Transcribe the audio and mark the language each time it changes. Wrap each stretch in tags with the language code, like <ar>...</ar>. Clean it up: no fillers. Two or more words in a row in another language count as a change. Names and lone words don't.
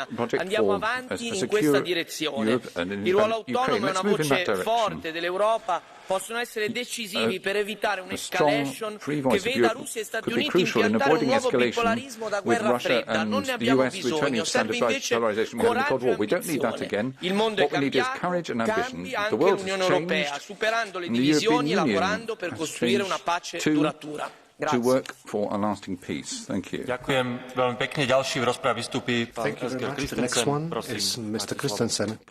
<it>Andiamo avanti in questa direzione. Il ruolo autonomo e una voce forte dell'Europa possono essere decisivi per evitare un'escalation che veda Russia e Stati Uniti impiantare un nuovo bipolarismo da guerra fredda. Non ne abbiamo bisogno, serve invece coraggio e ambizione. Il mondo è cambiato, cambi anche l'Unione Europea, superando le divisioni e lavorando per costruire una pace duratura. Grazie.</it> <sk>Ďakujem veľmi pekne. Ďalší v rozprave vystúpi pán Christensen. Prosím, Mr. Christensen.</sk>